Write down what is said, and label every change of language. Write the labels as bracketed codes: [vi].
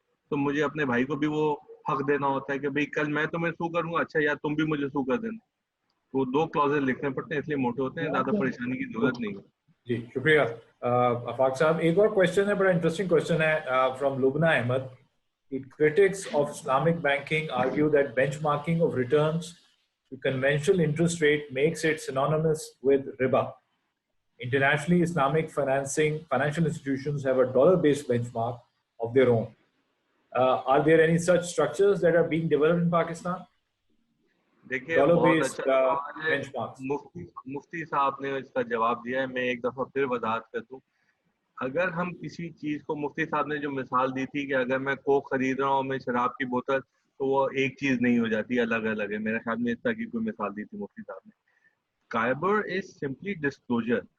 [ur] تو مجھے اپنے بھائی کو بھی وہ حق دینا ہوتا ہے کہ بھئی کل میں تمہیں سو کروں گا، اچھا یا تم بھی مجھے سو کر دینا. وہ 2 کلوزز لکھنے پڑتے ہیں، اس لیے موٹے ہوتے ہیں، زیادہ پریشانی کی ضرورت نہیں ہے. جی شکریہ آفاق صاحب. ایک اور کوشچن ہے، بڑا انٹرسٹنگ کوشچن ہے from Lubna Ahmad. [en] Critics of Islamic banking argue that benchmarking of returns to conventional interest rate makes it synonymous with riba. Internationally, Islamic financial institutions have a dollar-based benchmark of their own. Are there any such structures that are being developed in Pakistan? [ur] دیکھیے بہت اچھا سوال ہے. مفتی صاحب نے اس کا جواب دیا ہے. میں ایک دفعہ پھر وضاحت کر دوں. اگر ہم کسی چیز کو، مفتی صاحب نے جو مثال دی تھی کہ اگر میں کوک خرید رہا ہوں میں شراب کی بوتل، تو وہ ایک چیز نہیں ہو جاتی، الگ الگ ہے. میرے خیال میں اس طرح کی کوئی مثال دی تھی مفتی صاحب نے. قائبر از سمپلی ڈسکلوجر.